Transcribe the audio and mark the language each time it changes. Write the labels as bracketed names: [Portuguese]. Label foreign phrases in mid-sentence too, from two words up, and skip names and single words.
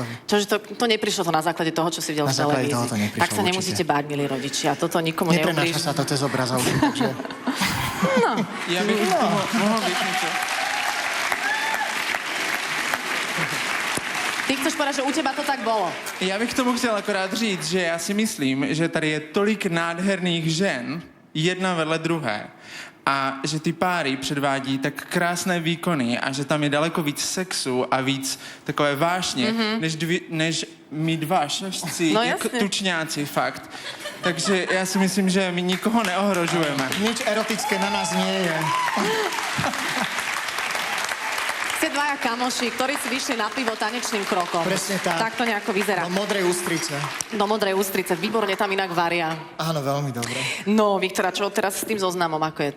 [Slovak] Čože to neprišlo to na základe toho, čo si videl v televízii. Na základe toho to neprišlo, tak sa nemusíte báť, milí rodičia. Toto nikomu neublíži. Neprenáša sa to cez obrazovku, takže... No. Ja bych mohol byť niečo. Ty chceš povedať, že u teba to tak bolo? [Czech] Já bych tomu chtěl akorát říct, že já si myslím, že tady je tolik nádherných žen, jedna vedle druhé, a že ty páry předvádí tak krásné výkony a že tam je daleko víc sexu a víc takové vášně, než my dva šašci, No jako jasně. tučňáci, fakt. Takže já si myslím, že my nikoho neohrožujeme. [Slovak] Nič erotické na nás nie je. Ste dvaja kamoši, ktorí si vyšli na pivo tanečným krokom. Presne tak. Tak to nejako vyzerá. Do modrej ústrice. Do modrej ústrice. Výborne tam inak varia. Áno, veľmi dobre. No, Viktora, čo teraz s tým zoznamom, ako je to?